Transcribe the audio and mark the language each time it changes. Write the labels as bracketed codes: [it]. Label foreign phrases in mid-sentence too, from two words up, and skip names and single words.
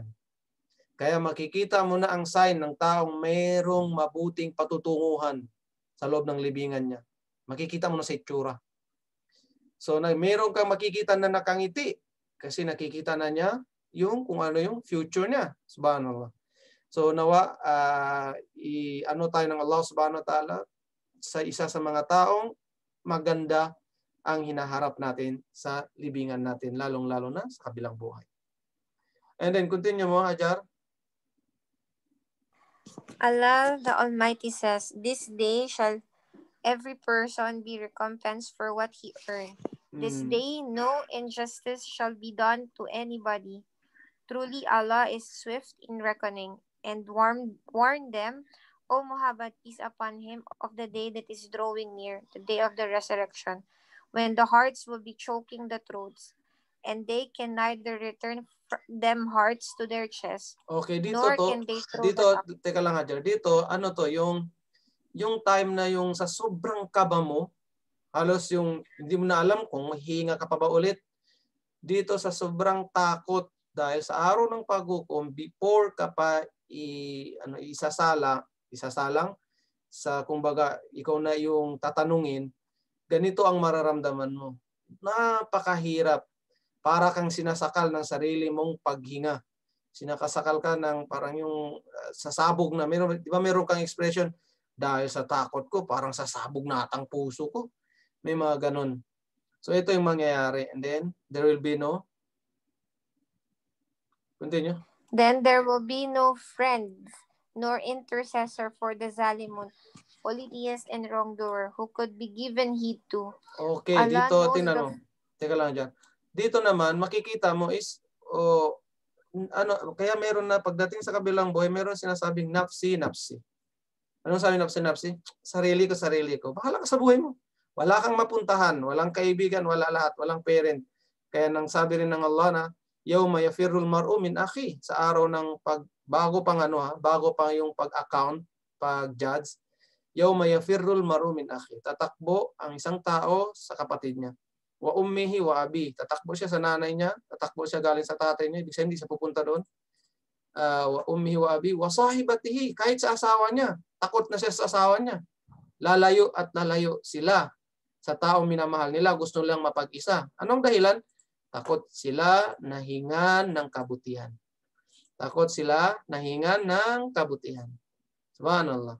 [tl] Kaya makikita mo na ang sign ng taong mayroong mabuting patutunguhan sa loob ng libingan niya. Makikita mo na sa itsura. So mayroon kang makikita na nakangiti kasi nakikita na niya yung kung ano yung future niya. Subhanallah. So nawa ano tayo ng Allah [ar] سبحانه وتعالى [tl] sa isa sa mga taong maganda ang hinaharap natin sa libingan natin, lalong-lalo na sa kabilang buhay. [en] And then continue mo, Hajar. Allah the Almighty says, "This day shall every person be recompensed for what he earned. This day no injustice shall be done to anybody. Truly Allah is swift in reckoning." And warn them, O Muhammad, peace upon him, of the day that is drawing near, the day of the resurrection, when the hearts will be choking the throats, and they can neither return them hearts to their chest, [tl] Okay, dito [en] nor to, can they throw [tl] dito, [en] them up. [tl] teka lang Hajar, dito, ano to, yung time na yung sa sobrang kaba mo, halos yung hindi mo na alam kung mahihinga ka pa ba ulit, dito sa sobrang takot dahil sa araw ng paghukom, before ka pa isasalang sa kumbaga ikaw na yung tatanungin, ganito ang mararamdaman mo. Napakahirap. Para kang sinasakal ng sarili mong paghinga. Sinakasakal ka ng parang yung sasabog na. Di ba meron kang expression, dahil sa takot ko, parang sasabog na atang puso ko. May mga ganun. So ito yung mangyayari. [en] And then, there will be no... Continue. Then there will be no friend, nor intercessor for the Zalimun, polytheist and wrongdoer, who could be given heed to. Okay, Allah [tl] dito, [en] knows [tl] tinanong. Teka lang dyan. Dito naman, makikita mo is, kaya meron na, pagdating sa kabilang buhay, meron sinasabing nafsi. Anong sabi nafsi? Sarili ko. Bahala ka sa buhay mo. Wala kang mapuntahan, walang kaibigan, wala lahat, walang parent. Kaya nang sabi rin ng Allah na, [ar] يوم يفر المرء من أخيه, [tl] sa araw ng bago pa yung pag-account, pag-judge, [ar] يوم يفر المرء من أخيه. [tl] Tatakbo ang isang tao sa kapatid niya. [ar] وأمه وأبيه. [tl] Tatakbo siya sa nanay niya, tatakbo siya galing sa tatay niya, ibig sabihin hindi siya pupunta doon. [ar] وأمه وأبيه وصاحبته, [tl] kahit sa asawa niya, takot na siya sa asawa niya. Lalayo at lalayo sila sa taong minamahal nila, gusto lang mapag-isa. Anong dahilan? Takot sila nahingan ng kabutihan. Subhanallah.